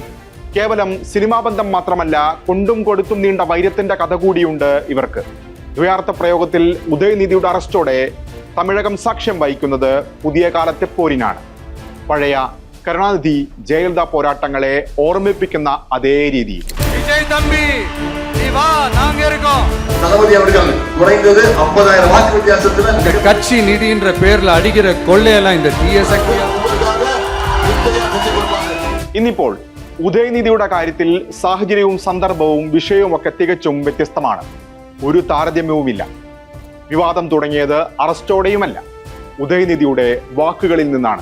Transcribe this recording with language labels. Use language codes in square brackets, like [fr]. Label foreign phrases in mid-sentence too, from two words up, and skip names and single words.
[ml] കേവലം സിനിമാ ബന്ധം മാത്രമല്ല, കൊണ്ടും കൊടുത്തും നീണ്ട വൈര്യത്തിന്റെ കഥ കൂടിയുണ്ട് ഇവർക്ക്. ദ്വയാർത്ഥ പ്രയോഗത്തിൽ ഉദയനിധിയുടെ അറസ്റ്റോടെ തമിഴകം സാക്ഷ്യം വഹിക്കുന്നത് പുതിയ കാലത്തെ പോരിനാണ്. പഴയ കരുണാനിധി ജയലളിത പോരാട്ടങ്ങളെ ഓർമ്മിപ്പിക്കുന്ന അതേ രീതിയിൽ. [ta] தளபதி அவர்கள் குறைந்தது 50,000 வாக்கு வித்தியாசத்துல கட்சி நிதின்ற பேர்ல அடிக்கிற கொள்ளையெல்லாம் இந்த [ml] ഇന്നിപ്പോൾ ഉദയനിധിയുടെ കാര്യത്തിൽ സാഹചര്യവും സന്ദർഭവും വിഷയവും ഒക്കെ തികച്ചും വ്യത്യസ്തമാണ്. ഒരു താരതമ്യവുമില്ല. വിവാദം തുടങ്ങിയത് അറസ്റ്റോടെയുമല്ല, ഉദയനിധിയുടെ വാക്കുകളിൽ നിന്നാണ്.